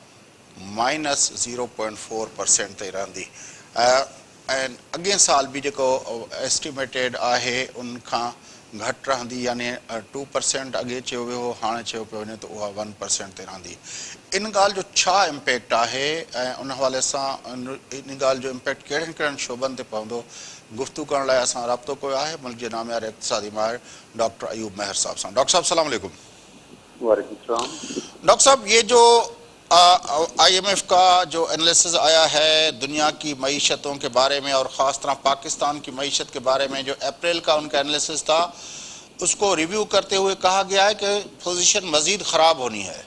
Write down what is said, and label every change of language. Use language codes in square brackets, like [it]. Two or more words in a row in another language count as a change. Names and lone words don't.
[sd] -0.4% ताईं रहंदी ऐं अॻे साल बि जेको एस्टिमेटेड आहे उन खां घटि रहंदी, यानी 2% अॻे चयो वियो, हाणे चयो पियो वञे त उहा 1% ते रहंदी। इन ॻाल्हि जो छा इम्पैक्ट आहे ऐं उन हवाले सां इन ॻाल्हि जो इम्पैक्ट कहिड़नि कहिड़नि शोबनि ते पवंदो, गुफ़्तगू करण लाइ असां राब्तो कयो आहे मुल्क जे नामियार इक़्तिसादी माहिर डॉक्टर अयूब मेहर साहब सां। डॉक्टर साहब सलाम अलैकुम। वालेकुम सलाम। [ur] ڈاکٹر صاحب، یہ جو IMF کا جو اینالیسس آیا ہے دنیا کی معیشتوں کے بارے میں اور خاص طرح پاکستان کی معیشت کے بارے میں، جو اپریل کا ان کا اینالیسس تھا، اس کو ریویو کرتے ہوئے کہا گیا ہے کہ پوزیشن مزید خراب ہونی ہے.